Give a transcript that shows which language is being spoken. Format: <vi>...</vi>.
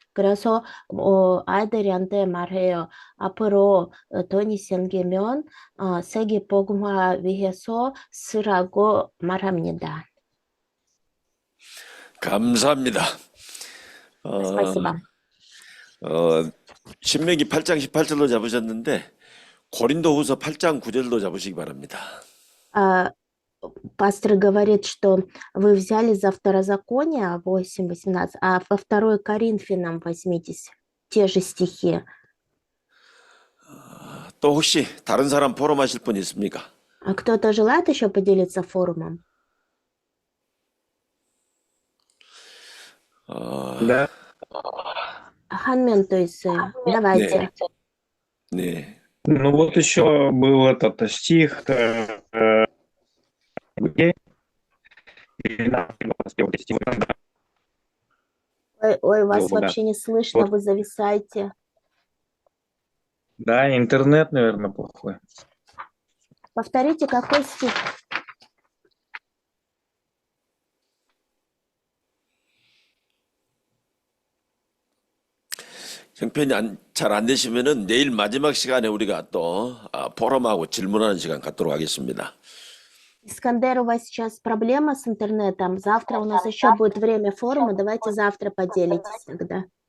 <ko>그래서 아이들한테 말해요. 앞으로 돈이 생기면 세계 복음화 위해서 쓰라고 말합니다. 감사합니다.</ko> <ru>Спасибо.</ru> <ko>신명기 8장 18절도 잡으셨는데 고린도후서 8장 9절도 잡으시기 바랍니다.</ko> <ru>Пастор говорит, что вы взяли за Второзаконие 8:18, а во 2 Коринфянам возьмите те же стихи.</ru> <ko>또 혹시 다른 사람 포럼하실 분 있습니까?</ko> <ru>Кто-то желает еще поделиться форумом? Да.</ru> <ko>한 명 또 있어요.</ko> <ru>Давайте.</ru> <ko>네.</ko> <ru>Ну вот еще был этот стих, где 12 Ой, вас Да. вообще не слышно, Вот. вы зависаете. Да, интернет, наверное, плохой. Повторите, какой стих?</ru> <ko>형편이 잘 안 되시면은 내일 마지막 시간에 우리가 또 포럼하고 질문하는 시간 갖도록 하겠습니다.</ko> <ru>Искандер, у вас сейчас проблема с интернетом. Завтра у нас еще будет время форума. Давайте завтра поделитесь тогда.</ru>